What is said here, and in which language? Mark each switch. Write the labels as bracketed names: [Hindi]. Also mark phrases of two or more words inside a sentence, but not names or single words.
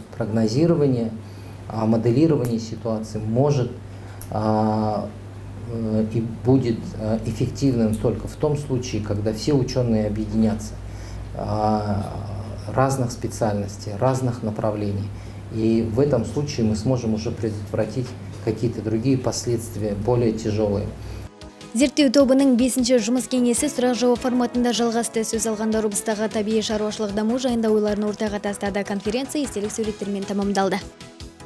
[Russian] Прогнозирование, моделирование ситуации может и будет эффективным только в том случае, когда все ученые объединятся разных специальностей, разных направлений. И в этом случае мы сможем уже предотвратить какие-то другие последствия, более тяжелые. [Kazakh] Зерттеу тобының 5-ші жұмыс кеңесі сұрақ-жауап форматында жалғасты. Сөз алғандар облыстағы табиғи шаруашылық даму жайында ойларын ортаға тастады. Конференция естелік суреттермен тамамдалды.